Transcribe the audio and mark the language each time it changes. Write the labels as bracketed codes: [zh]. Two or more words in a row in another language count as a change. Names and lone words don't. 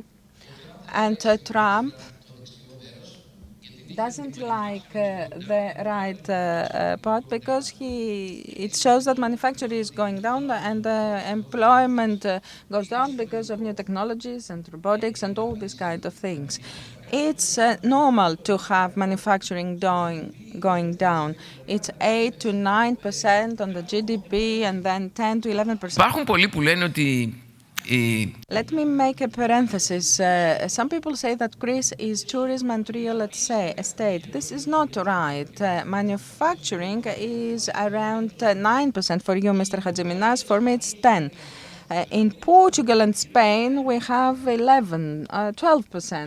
[en] And Trump doesn't like the right part because it shows that manufacturing is going down and employment goes down because of new technologies and robotics and all these kind of things. It's normal to have manufacturing going down. It's 8 to 9% on the GDP and then 10 to 11%. [el] Υπάρχουν πολλοί που λένε ότι [en] Let me make a parenthesis. Some people say that Greece is tourism and real estate. This is not right. Manufacturing is around 9% for you, Mr. Hadjiminas. For me, it's 10. In Portugal and Spain, we have 11, 12%.